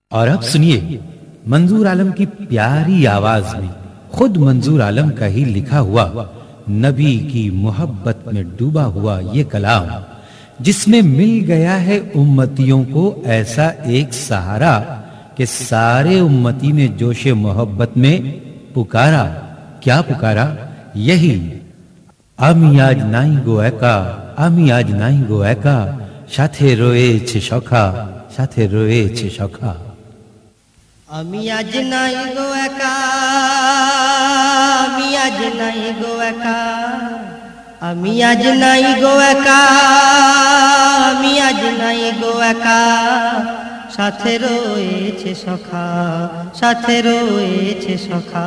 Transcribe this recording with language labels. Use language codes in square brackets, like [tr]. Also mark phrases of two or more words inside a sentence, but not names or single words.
[hi] और अब सुनिए मंजूर आलम की प्यारी आवाज में खुद मंजूर आलम का ही लिखा हुआ नबी की मोहब्बत में डूबा हुआ ये कलाम, जिसमें मिल गया है उम्मतियों को ऐसा एक सहारा कि सारे उम्मती ने जोशे मोहब्बत में पुकारा। क्या पुकारा? यही [bn] আমি আজ নাই গো একা, আমি আজ নাই গো একা, সাথে রয়েছে সখা, সাথে রয়েছে সখা। আমি আজ নাই গো একা, আমি আজ নাই গো একা, আমি আজ নাই গো একা, আমি আজ নাই গো একা, সাথে রয়েছে সখা, সাথে রয়েছে সখা।